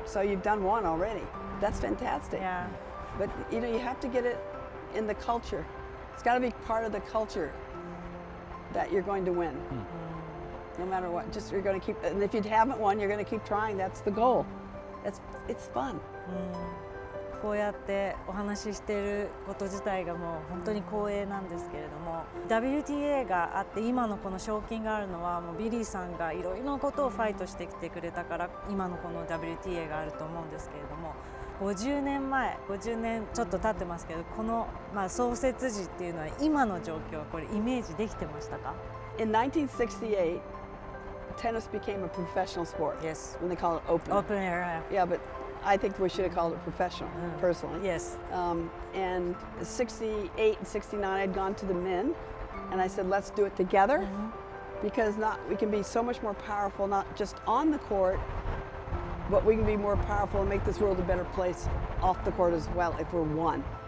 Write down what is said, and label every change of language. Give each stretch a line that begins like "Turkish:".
English: So you've done one already. That's fantastic. Yeah. But you have to get it in the culture. It's got to be part of the culture that you're going to win. No matter what. Just you're going to keep. And if you haven't won, you're going to keep trying. That's the goal. It's fun.
Japanese: こうやってお話ししていること自体がもう本当に光栄なんですけれども、 WTA があって今のこの賞金があるのはもうビリーさんがいろいろなことをファイトしてきてくれたから今のこの WTA があると思うんですけれども、50年ちょっと経ってますけど、この創設時っていうのは今の状況はこれイメージできてましたか?
English: In 1968, tennis became a professional sport. Yes. When they call it open. Open era. Yeah, but I think we should have called it professional, personally. Yes. And 68 and 69, I'd gone to the men, and I said, let's do it together, because we can be so much more powerful, not just on the court, but we can be more powerful and make this world a better place off the court as well if we're one.